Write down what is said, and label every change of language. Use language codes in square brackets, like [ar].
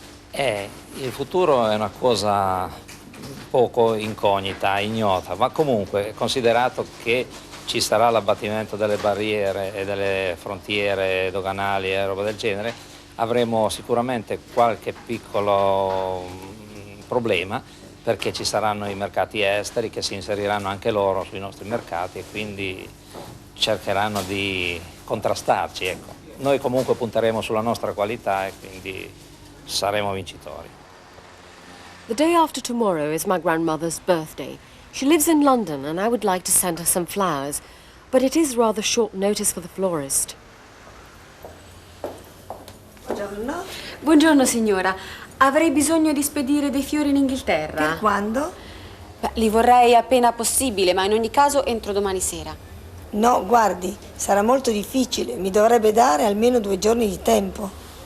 [it] Il futuro è una cosa poco incognita, ignota, ma comunque considerato che ci sarà l'abbattimento delle barriere e delle frontiere doganali e roba del genere, avremo sicuramente qualche piccolo problema, perché ci saranno i mercati esteri che si inseriranno anche loro sui nostri mercati e quindi cercheranno di contrastarci, ecco. Noi comunque punteremo sulla nostra qualità e quindi saremo vincitori. [en] The day after tomorrow is my grandmother's birthday. She lives in London and I would like to send her some flowers, but it is rather short notice for the florist. [it] Buongiorno. Buongiorno signora, avrei bisogno di spedire dei fiori in Inghilterra. Per quando? Beh, li vorrei appena possibile, ma in ogni caso entro domani sera. No, guardi, sarà molto difficile. Mi dovrebbe dare almeno 2 giorni di tempo.